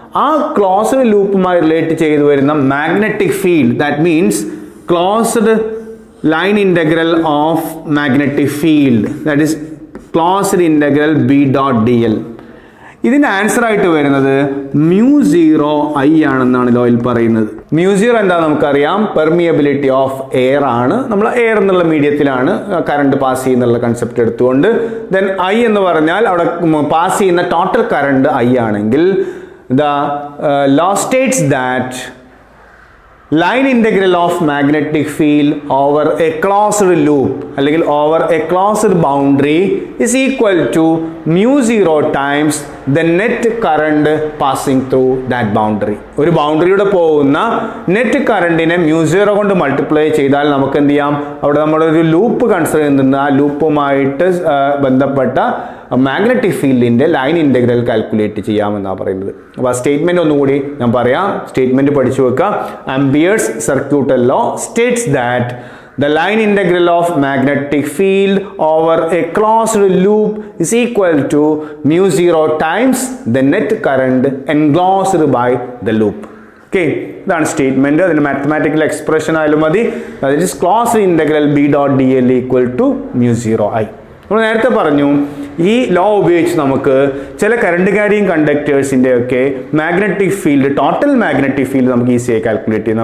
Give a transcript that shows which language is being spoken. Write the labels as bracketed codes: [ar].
[ml] ആ closed ലൂപ്പുമായി relate ചെയ്ത് വരുന്ന magnetic field, [en] That means closed line integral of magnetic field, that is closed integral B.dl. [ml] ഇതിൻ്റെ answer ആയിട്ട് വരുന്നത് μ0I ആണെന്നാണ് ലോയിൽ പറയുന്നത്. μ0 എന്താ നമുക്കറിയാം, പെർമിയബിലിറ്റി ഓഫ് എയർ ആണ്. നമ്മൾ എയർ എന്നുള്ള മീഡിയത്തിലാണ് കറണ്ട് പാസ് ചെയ്യുന്നുള്ള കൺസെപ്റ്റ് എടുത്തുകൊണ്ട് ദെൻ I എന്ന് പറഞ്ഞാൽ അവിടെ പാസ് ചെയ്യുന്ന ടോട്ടൽ കറണ്ട് I ആണെങ്കിൽ [en] The law states that line integral of magnetic field over a closed loop അല്ലെങ്കിൽ over a closed boundary is equal to μ0 times the net current passing through that boundary. [ml] ഒരു ബൗണ്ടറിയുടെ പോകുന്ന net കറണ്ടിനെ μ0 കൊണ്ട് multiply ചെയ്താൽ നമുക്ക് എന്ത് ചെയ്യാം, അവിടെ നമ്മളൊരു ലൂപ്പ് കൺസിഡർ ചെയ്യുന്ന ആ ലൂപ്പുമായിട്ട് ബന്ധപ്പെട്ട മാഗ്നറ്റിക് ഫീൽഡിൻ്റെ ലൈൻ ഇൻ്റഗ്രൽ കാൽക്കുലേറ്റ് ചെയ്യാമെന്നാണ് പറയുന്നത്. അപ്പോൾ ആ സ്റ്റേറ്റ്മെൻറ്റ് ഒന്നുകൂടി ഞാൻ പറയാം, സ്റ്റേറ്റ്മെൻറ്റ് പഠിച്ചു വെക്കാം. [en] Ampere's circuital law states that the line integral of magnetic field over a closed loop is equal to μ0 times the net current enclosed by the loop. [ml] Okay, ഇതാണ് സ്റ്റേറ്റ്മെന്റ്. അതിന് മാത്തമാറ്റിക്കൽ എക്സ്പ്രഷൻ ആയാലും മതി. [en] That is closed integral B dot d l equal to mu 0 I. [ml] നമ്മൾ നേരത്തെ പറഞ്ഞു ഈ law ഉപയോഗിച്ച് നമുക്ക് ചില കറണ്ട് ക്യാരിയിങ് കണ്ടക്ടേഴ്സിൻ്റെ ഒക്കെ magnetic field, total magnetic field നമുക്ക് ഈസിയായി കാൽക്കുലേറ്റ് ചെയ്യാം.